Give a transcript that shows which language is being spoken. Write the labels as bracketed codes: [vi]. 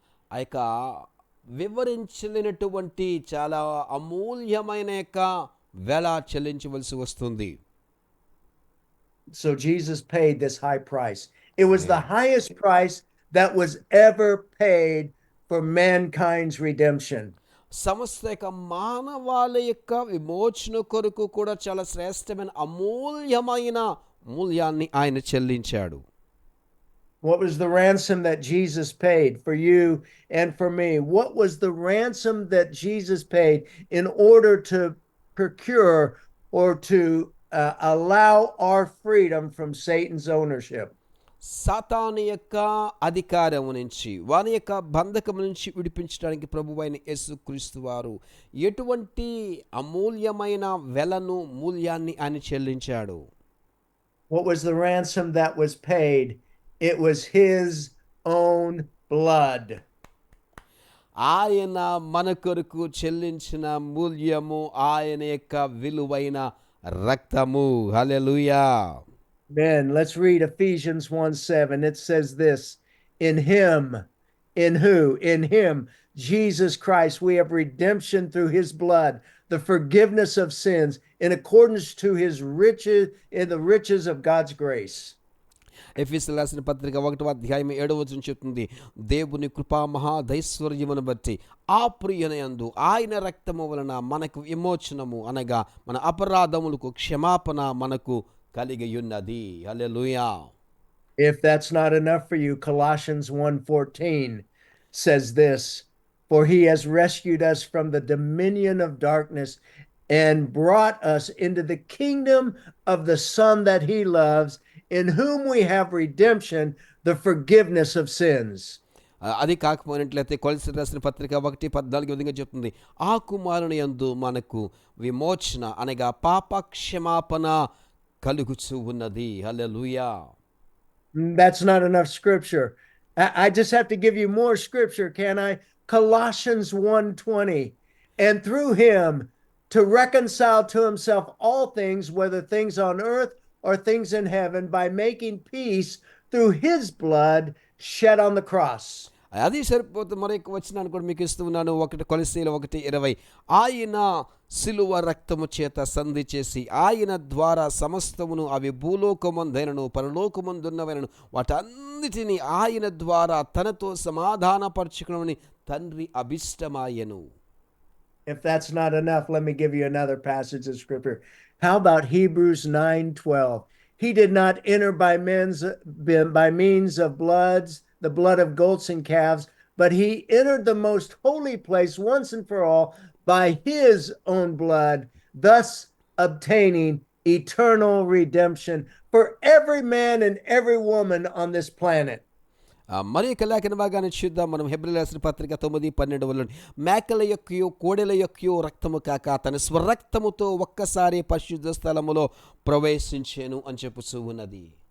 [te] ఆ యొక్క వివరించలేనటువంటి చాలా అమూల్యమైన యొక్క వెల చెల్లించవలసి వస్తుంది. [en] So Jesus paid this high price. It was the highest price that was ever paid for mankind's redemption. [te] సమస్త యొక్క మానవాళ యొక్క విమోచన కొరకు కూడా చాలా శ్రేష్టమైన అమూల్యమైన మూల్యాన్ని ఆయన చెల్లించాడు. [en] What was the ransom that Jesus paid for you and for me? What was the ransom that Jesus paid in order to procure or to allow our freedom from Satan's ownership? [te] సాతాను యొక్క అధికారము నుంచి వాని యొక్క బంధకము నుంచి విడిపించడానికి ప్రభువైన యేసుక్రీస్తు వారు ఎటువంటి అమూల్యమైన వెలను మూల్యాన్ని ఆయన చెల్లించాడు. [en] What was the ransom that was paid? It was his own blood. [te] ఆయన మన కొరకు చెల్లించిన మూల్యము ఆయన యొక్క విలువైన రక్తము. హల్లెలూయా. [en] Amen. Let's read Ephesians 1:7. It says this, in him, in who? In him, Jesus Christ, we have redemption through his blood, the forgiveness of sins, in accordance to his riches, in the riches of God's grace. [te] ఎఫెసీయులకు రాసిన పత్రిక 1వ అధ్యాయం 7వ వచనం చెప్తుంది, దేవుని కృపా మహాదైశ్వర్యమును బట్టి ఆ ప్రియనయందు ఆయన రక్తము వలన మనకు విమోచనము అనగా మన అపరాధములకు క్షమాపణ మనకు కలిగి ఉన్నది. హల్లెలూయా. [en] If that's not enough for you, Colossians 1:14 says this, for he has rescued us from the dominion of darkness and brought us into the kingdom of the Son that he loves, in whom we have redemption, the forgiveness of sins. [te] అది కాకపోయినట్లయితే కొలస్సీలకు రాసిన పత్రిక 1:14 విధంగా చెప్తుంది, ఆ కుమారుని యందు మనకు విమోచన అనగా పాప క్షమాపణ కలుగుచూ ఉన్నది. హల్లెలూయా. [en] That's not enough scripture. I just have to give you more scripture, can I? Colossians 1:20. And through him to reconcile to himself all things, whether things on earth or things in heaven, by making peace through his blood shed on the cross. [te] అది సరిపోతుంది. మరొక వచనాన్ని కూడా మీకు ఇస్తూ ఉన్నాను. 1 కొలస్సీలు 1:20. ఆయన సిలువ రక్తము చేత సంధి చేసి ఆయన ద్వారా సమస్తమును, అవి భూలోకమందైనను పరలోకమందున్నవైనను, వాటన్నిటిని ఆయన ద్వారా తనతో సమాధానపరచుకునమని తండ్రి అభిష్టమాయెను. [en] If that's not enough, let me give you another passage of scripture. How about Hebrews 9:12? He did not enter by means of the blood of goats and calves, but he entered the most holy place once and for all by his own blood, thus obtaining eternal redemption for every man and every woman on this planet. [te] మరి యొక్క లేఖన భాగాన్ని చూద్దాం. మనం హెబ్రీయులకు రాసిన పత్రిక 9:12 మేకల యొక్కయో కోడెల యొక్కయో రక్తము కాక తన స్వరక్తముతో ఒక్కసారి పరిశుద్ధ స్థలములో ప్రవేశించెను అని చెప్పుచూ ఉన్నది.